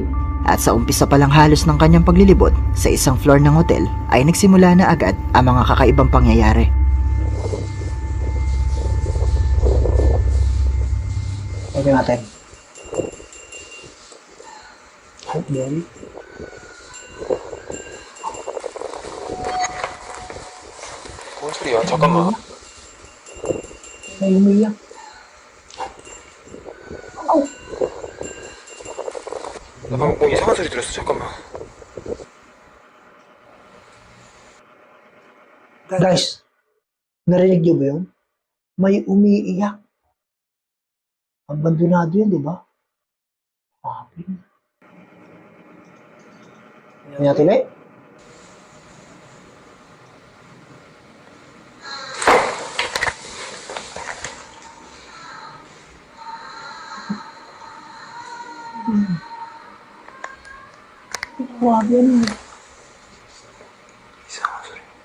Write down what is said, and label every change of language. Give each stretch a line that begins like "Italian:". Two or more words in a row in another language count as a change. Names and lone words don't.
Filipino: At sa umpisa pa lang halos ng kanyang paglilibot sa isang floor ng hotel ay nagsimula na agad ang mga kakaibang pangyayari. Okay natin.
English: Hi, Daddy.
Korean: 뭔 소리야? 잠깐만.
Filipino: May umiyak.
Korean: 나 방금 뭐 이상한 소리 들었어. 잠깐만.
Filipino: Guys, narinig niyo ba yun? May umiiyak. Abandonado yun, di ba? Grabe. Kaya tuloy? Grabe yan.
Korean: 이상한 소리.